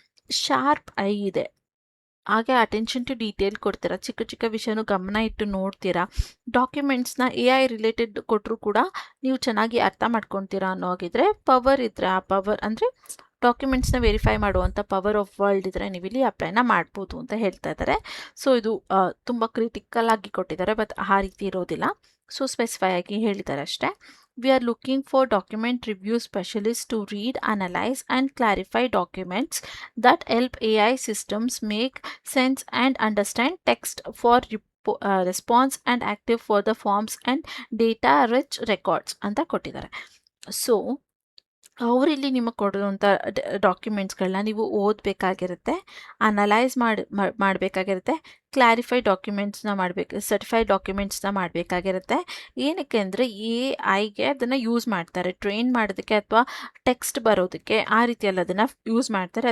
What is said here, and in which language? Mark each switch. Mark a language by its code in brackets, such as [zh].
[kn] Sharp I ಇದೆ, ಹಾಗೆ attention to detail ಕೊಡ್ತೀರಾ, ಚಿಕ್ಕ ಚಿಕ್ಕ ವಿಷಯನೂ ಗಮನ ಇಟ್ಟು ನೋಡ್ತೀರಾ, ಡಾಕ್ಯುಮೆಂಟ್ಸ್ನ AI ರಿಲೇಟೆಡ್ ಕೊಟ್ಟರು ಕೂಡ ನೀವು ಚೆನ್ನಾಗಿ ಅರ್ಥ ಮಾಡ್ಕೊತೀರಾ ಅನ್ನೋ ಹಾಗಿದ್ರೆ, ಪವರ್ ಇದ್ರೆ, ಆ ಪವರ್ ಅಂದರೆ ಡಾಕ್ಯುಮೆಂಟ್ಸ್ನ ವೆರಿಫೈ ಮಾಡುವಂಥ ಪವರ್ ಆಫ್ ವರ್ಲ್ಡ್ ಇದ್ದರೆ ನೀವು ಇಲ್ಲಿ ಅಪ್ಲೈನ ಮಾಡ್ಬೋದು ಅಂತ ಹೇಳ್ತಾ ಇದ್ದಾರೆ. ಸೊ ಇದು ತುಂಬ ಕ್ರಿಟಿಕಲ್ ಆಗಿ ಕೊಟ್ಟಿದ್ದಾರೆ, ಬಟ್ ಆ ರೀತಿ ಇರೋದಿಲ್ಲ. ಸೊ ಸ್ಪೆಸಿಫೈ ಆಗಿ ಹೇಳಿದ್ದಾರೆ ಅಷ್ಟೇ. [en] We are looking for document review specialists to read, analyze, and clarify documents that help AI systems make sense and understand text for response and active for the forms and data rich records [kn] ಅಂತ ಕೊಟ್ಟಿದ್ದಾರೆ. So ಅವರಿಲ್ಲಿ ನಿಮಗೆ ಕೊಡುವಂಥ ಡಾಕ್ಯುಮೆಂಟ್ಸ್ಗಳನ್ನ ನೀವು ಓದಬೇಕಾಗಿರುತ್ತೆ, analyse ಮಾಡಬೇಕಾಗಿರುತ್ತೆ, clarify ಡಾಕ್ಯುಮೆಂಟ್ಸ್ನ ಮಾಡಬೇಕು, certified ಡಾಕ್ಯುಮೆಂಟ್ಸ್ನ ಮಾಡಬೇಕಾಗಿರುತ್ತೆ. ಏನಕ್ಕೆ ಅಂದರೆ AI ಅದನ್ನು use ಮಾಡ್ತಾರೆ ಟ್ರೈನ್ ಮಾಡೋದಕ್ಕೆ ಅಥವಾ ಟೆಕ್ಸ್ಟ್ ಬರೋದಕ್ಕೆ, ಆ ರೀತಿಯಲ್ಲಿ ಅದನ್ನು ಯೂಸ್ ಮಾಡ್ತಾರೆ.